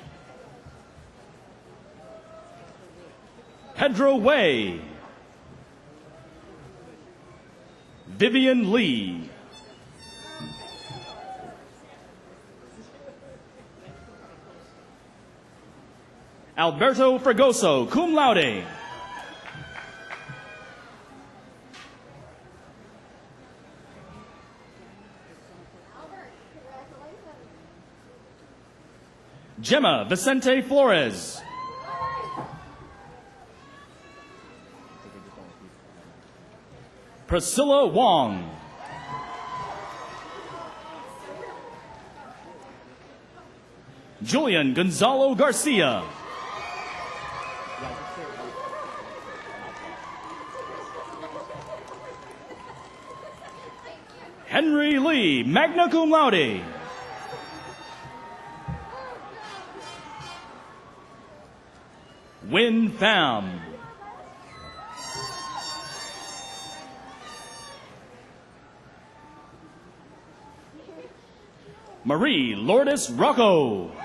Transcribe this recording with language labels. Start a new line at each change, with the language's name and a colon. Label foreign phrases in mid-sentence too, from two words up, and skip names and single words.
Spanish: Pedro Wei. Vivian Lee. Alberto Fregoso,
Latin: cum laude.
Spanish: Gemma Vicente Flores. Priscilla Wong. Julian Gonzalo Garcia. Henry Lee,
Latin: magna cum laude.
Spanish: Win Pham. Marie Lourdes Rocco.